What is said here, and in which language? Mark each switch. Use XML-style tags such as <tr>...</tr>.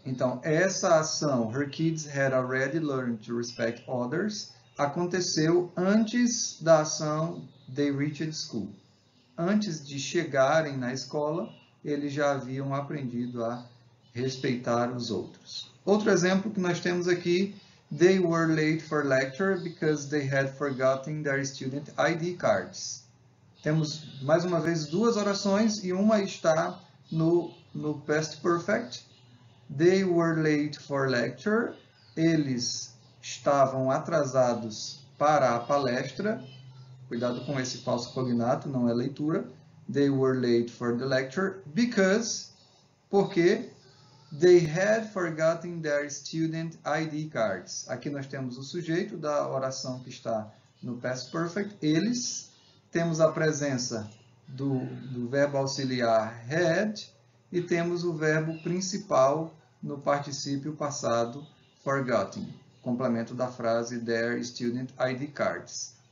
<pt>Então, essa ação,</pt> <en>her kids had already learned to respect others,</en> <pt>aconteceu antes da ação</pt> <en>they reached school.</en> <pt>Antes de chegarem na escola, eles já haviam aprendido a respeitar os outros. Outro exemplo que nós temos aqui,</pt> <en>they were late for lecture because they had forgotten their student ID cards.</en> <pt>Temos, mais uma vez, duas orações e uma está no past perfect.</pt> <en>They were late for lecture.</en> <pt>Eles estavam atrasados para a palestra. Cuidado com esse falso cognato, não é leitura.</pt> <en>They were late for the lecture because, porque they had forgotten their student ID cards.</en> <pt>Aqui nós temos o sujeito da oração que está no past perfect, eles. Temos a presença do verbo auxiliar had e temos o verbo principal no particípio passado forgotten, complemento da frase</pt> <en>their student ID cards.</en>